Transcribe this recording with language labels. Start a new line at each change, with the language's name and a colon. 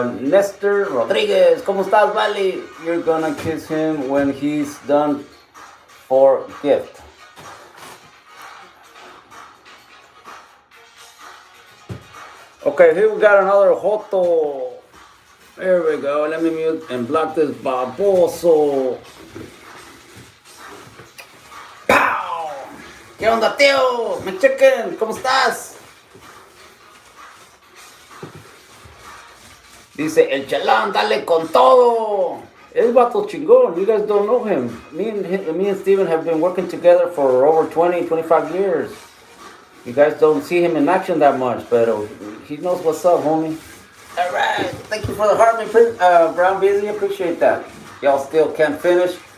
Spanish: Nestor Rodriguez, ¿cómo estás, Valley?
English: You're gonna kiss him when he's done for gift. Okay, here we got another Joto. There we go, let me mute and block this baboso.
Spanish: ¡Pow! ¿Qué onda, tío? Me chequen, ¿cómo estás? Dice, el chalán, dale con todo. El vato chingón.
English: You guys don't know him. Me and Steven have been working together for over 20, 25 years. You guys don't see him in action that much, but he knows what's up, homie. All right. Thank you for the heart, Brown Busy. Appreciate that. Y'all still can't finish.